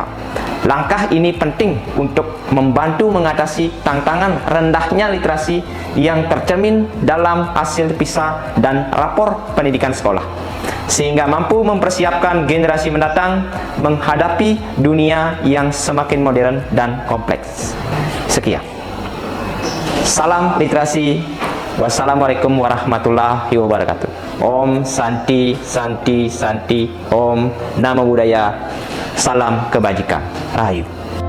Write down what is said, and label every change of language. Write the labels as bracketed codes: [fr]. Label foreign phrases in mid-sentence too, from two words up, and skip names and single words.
[id] Langkah ini penting untuk membantu mengatasi tantangan rendahnya literasi yang tercermin dalam hasil PISA dan rapor pendidikan sekolah, sehingga mampu mempersiapkan generasi mendatang menghadapi dunia yang semakin modern dan kompleks. Sekian. Salam literasi. [ar] والسلام عليكم ورحمة الله وبركاته. [sa] ॐ शान्तिः शान्तिः शान्तिः। ॐ नमो बुद्धाय. [id] Salam kebajikan. Rahayu.